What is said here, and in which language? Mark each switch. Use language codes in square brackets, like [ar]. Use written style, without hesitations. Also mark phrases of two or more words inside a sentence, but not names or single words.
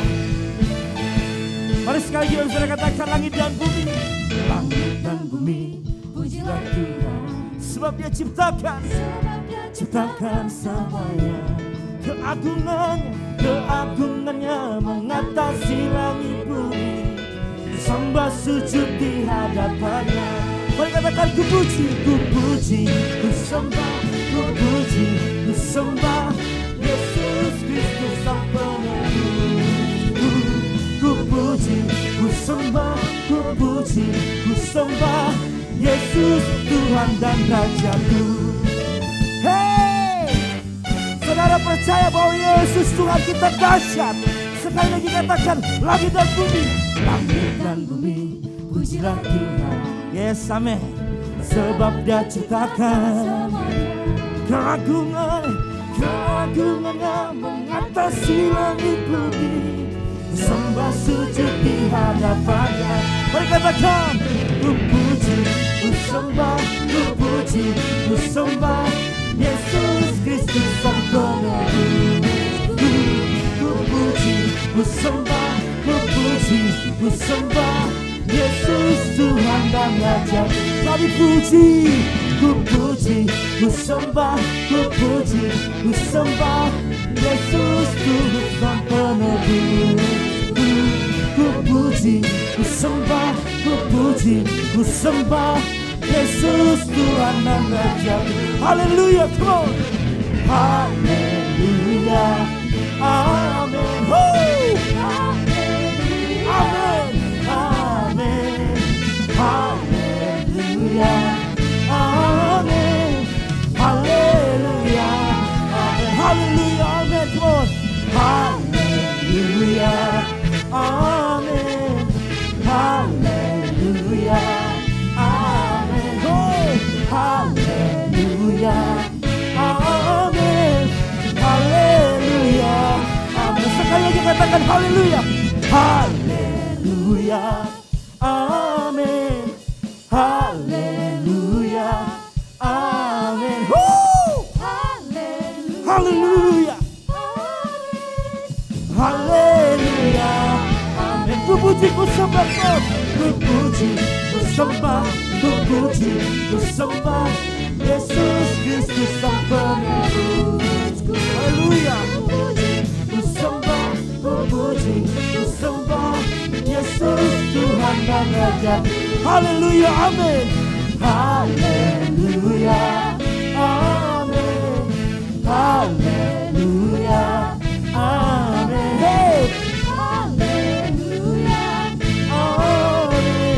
[id] Mari sekali lagi saudara katakan langit dan bumi, pujilah Tuhan. Sebab Dia ciptakan semuanya. Keagungannya mengatasi langit bumi. Sembah sujud di hadapannya. Mari katakan ku puji, ku sembah Yesus Kristus Sang Penebus. Ku puji, ku sembah Yesus Tuhan dan Rajaku. Hey, saudara percaya bahwa Yesus Tuhan kita dahsyat. Sekali lagi katakan langit dan bumi, pujilah Tuhan. [en] Yes, amen. [id] Sebab Dia ciptakan keagungannya mengatasi langit bumi. Sembah sujud di hadapannya. Mari katakan ku puji, ku sembah Yesus Kristus Sang Penebus. Ku puji, ku sembah Yesus Tuhan dan Raja. Kami puji, ku sembah Yesus Tuhan Sang Penebus. Ku puji, ku sembah Yesus Tuhan dan Raja. Haleluya, [en] come on. [id] Haleluya, amin. Amin, amin. Haleluya, amin. Haleluya, amin. Haleluya, amin. [en] Come on. [id] Haleluya, amin. Haleluya, amin. Oh, haleluya, amin. Haleluya, amin. Sekali lagi katakan haleluya. Haleluya, amin. Haleluya, amin. Haleluya, haleluya, amin. Ku puji, ku sembah, ku puji, puji, ku sembah, ku puji, ku sembah Yesus Kristus Sang Penebusku. Haleluya. Ku sembah, ku puji, ku sembah Yesus Tuhan dan Raja. Haleluya, amin. Haleluya, amin. Haleluya, amin. Hey. Haleluya, amin.